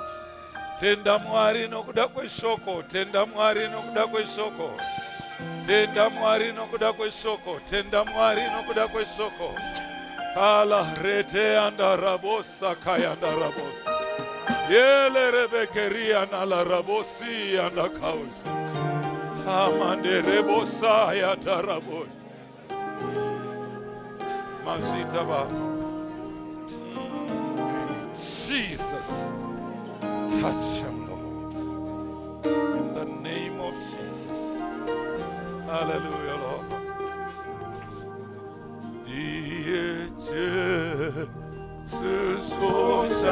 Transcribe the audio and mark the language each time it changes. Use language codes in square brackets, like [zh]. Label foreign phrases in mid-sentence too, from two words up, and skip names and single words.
[sn] Tenda Mwari nokuda kweshoko, tenda Mwari nokuda kweshoko. Tenda Mwari nokuda kweshoko, tenda Mwari nokuda kweshoko. Kala rete andarabosa kaya andarabosa. Yele rebekeria na la rabosi andakausi. Amande rebosa ya tarabosi. Masita ba. [en] Jesus, touch him, Lord. In the name of Jesus. Hallelujah, Lord. Jesus,